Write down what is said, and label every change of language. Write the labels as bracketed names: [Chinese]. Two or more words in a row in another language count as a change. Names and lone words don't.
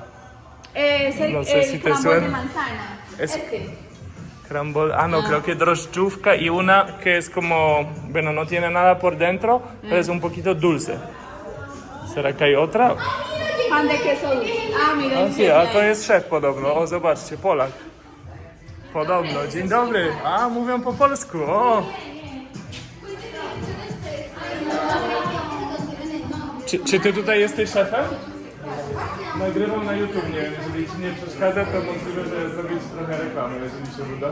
[Spanish] Es el, No sé si te crumble suena. de manzana. Es- Este. Crumble, no, creo que drożdżówka y una que es como, bueno, no tiene nada por dentro, pero es un poquito dulce. ¿Será que hay otra? Pan de queso dulce. Ah, mira. [Polish] A, sí, a to jest szef podobno, o zobaczcie, Polak. Podobno, dzień dobry, a mówią po polsku, o. Czy ty tutaj jesteś szefem? Nagrywam na YouTube, nie wiem, jeżeli ci nie przeszkadza, to możliwe, że zrobić trochę reklamy, jeżeli się uda.